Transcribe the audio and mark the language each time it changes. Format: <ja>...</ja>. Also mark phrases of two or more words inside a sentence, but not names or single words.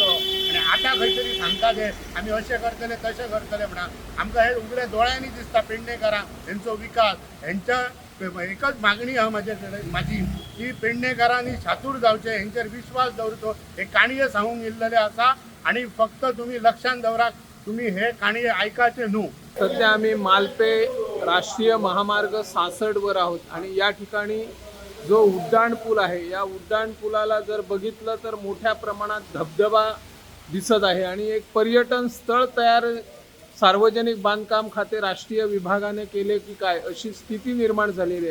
<kok>आणि आतां खंय तरी सांगता ते आमी अशें करतले तशें करतले म्हणून. आमकां हे उगड्या दोळ्यांनी दिसता पेडणेकारांक हेंचो विकास. हेंच्या एकच मागणी आहा म्हाजी की पेडणेकारांनी शातूर जावचे हेंचेर विश्वास दवरचो. हे काणये सांगूंक येल्लेले आसा आणि फक्त तुम्ही लक्षात दवरात तुम्ही हे काणये आयकाचे न्हू.</kok> <mr>सध्या आम्ही मालपे राष्ट्रीय महामार्ग 66 वर आहोत आणि या ठिकाणी जो उड्डाण पूल आहे या उड्डाण पुलाला जर बघितलं तर मोठ्या प्रमाणात धबधबा दिसत आहे आणि एक पर्यटन स्थळ तयार सार्वजनिक बांधकाम खाते राष्ट्रीय विभागाने केले की काय अशी स्थिती निर्माण झालेली आहे.</mr>